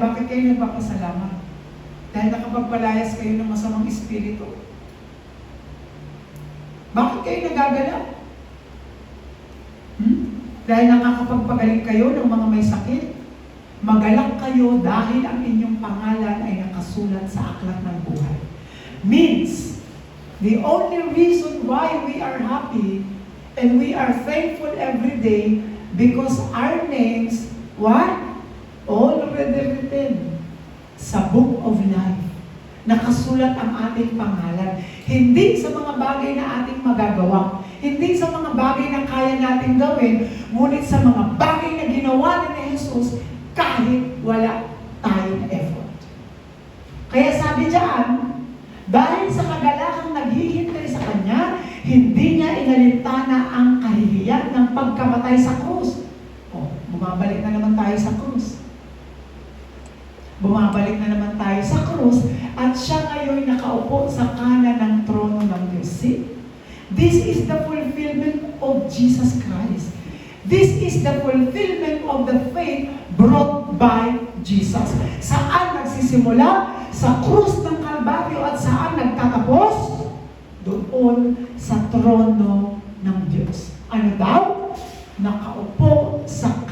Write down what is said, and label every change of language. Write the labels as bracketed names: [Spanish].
[Filipino] Bakit kayo nagpapasalamat? Dahil nakapagpalayas kayo ng masamang espiritu. Bakit kayo nagagalak? Dahil nakakapagpagaling kayo ng mga may sakit? Magalak kayo dahil ang inyong pangalan ay nakasulat sa aklat ng buhay. [English] Means, the only reason why we are happy and we are thankful every day because our names, what? Already written [Filipino] sa [English] book of life. [Filipino] Nakasulat ang ating pangalan. Hindi sa mga bagay na ating magagawa. Hindi sa mga bagay na kaya natin gawin, ngunit sa mga bagay na ginawa ni Jesus kahit wala tayong effort. Kaya sabi diyan, dahil sa kagalakang naghihintay sa Kanya, hindi niya inalintana ang kahihiyan ng pagkamatay sa krus. Bumabalik na naman tayo sa krus. Bumabalik na naman tayo sa krus at siya ngayon nakaupo sa kanan ng trono ng Diyos. [English] See? This is the fulfillment of Jesus Christ. This is the fulfillment of the faith brought by Jesus. [Filipino] Saan nagsisimula? Sa krus ng Kalbaryo at saan nagtatapos? Doon sa trono ng Diyos. Ano daw? Nakaupo sa